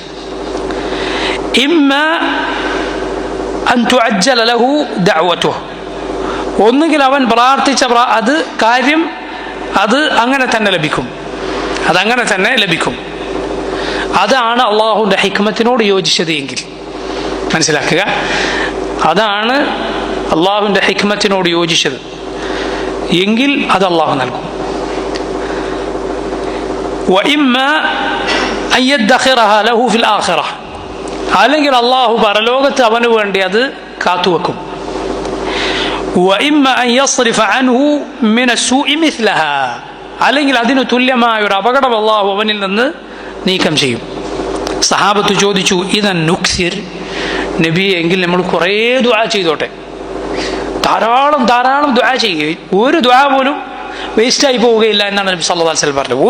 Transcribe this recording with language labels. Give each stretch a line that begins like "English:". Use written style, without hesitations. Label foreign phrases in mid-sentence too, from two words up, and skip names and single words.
Arabic: إما أن تعجل له دعوته,
Malayalam: ഒന്നുകിൽ അവൻ പ്രാർത്ഥിച്ച അത് കാര്യം അത് അങ്ങനെ തന്നെ ലഭിക്കും, അതങ്ങനെ തന്നെ ലഭിക്കും. അതാണ് അള്ളാഹുവിൻ്റെ ഹിക്മത്തിനോട് യോജിച്ചത് എങ്കിൽ, മനസ്സിലാക്കുക, അതാണ് അള്ളാഹുവിൻ്റെ ഹിക്മത്തിനോട് യോജിച്ചത് എങ്കിൽ അത് അള്ളാഹു നൽകും.
Arabic: وإما أن يدخرها له في الآخرة,
Malayalam: അല്ലെങ്കിൽ അള്ളാഹു പരലോകത്ത് അവന് വേണ്ടി അത് കാത്തുവെക്കും.
Arabic: وإما أن يصرف عنه من السوء مثلها,
Malayalam: അല്ലെങ്കിൽ അതിന് തുല്യമായ ഒരു അപകടം അള്ളാഹു അവനിൽ നിന്ന് നീക്കം ചെയ്യും. സഹാബത്ത് ചോദിച്ചു,
Arabic: إذن نكثر
Malayalam: നബിയെ, എങ്കിൽ നമ്മൾ കുറേ ദുആ ചെയ്തോട്ടെ, ധാരാളം ധാരാളം ദുആ ചെയ്യുക, ഒരു ദുആ പോലും വേസ്റ്റായി പോവുകയില്ല എന്നാണ് നബി
Arabic: صلى الله عليه وسلم
Malayalam: പറഞ്ഞത്.